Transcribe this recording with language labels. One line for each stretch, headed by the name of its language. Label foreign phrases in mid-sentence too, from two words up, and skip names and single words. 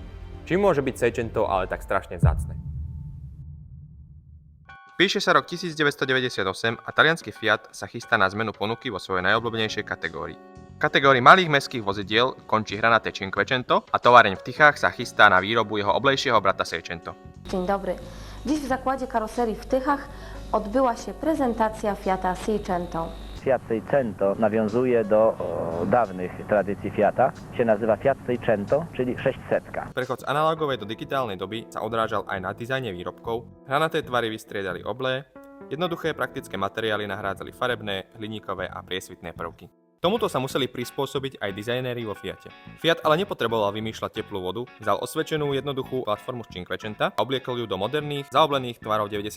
Slovak: Čím môže byť Seicento ale tak strašne vzácne? Píše sa rok 1998 a taliansky Fiat sa chystá na zmenu ponuky vo svojej najobľúbenejšej kategórii. V kategórii malých mestských vozidiel končí Granate Cinquecento a továreň v Tychách sa chystá na výrobu jeho oblejšieho brata Seicento.
Polish: Dzień dobry. Dziś w zakładzie karoserii w Tychach odbyła się prezentacja Fiata Seicento. Fiat Seicento nawiązuje do dawnych tradycji Fiata. Się nazywa Fiat Seicento, czyli 600.
Slovak: Prechod z analogovej do digitálnej doby sa odrážal aj na dizajne výrobkov, hranaté tvary vystriedali oblé, jednoduché praktické materiály nahrádzali farebné, hliníkové a priesvitné prvky. Tomuto sa museli prispôsobiť aj dizajnéri vo Fiate. Fiat ale nepotreboval vymýšľať teplú vodu, vzal osvedčenú jednoduchú platformu z Cinquecenta a obliekol ju do moderných, zaoblených tvarov 90.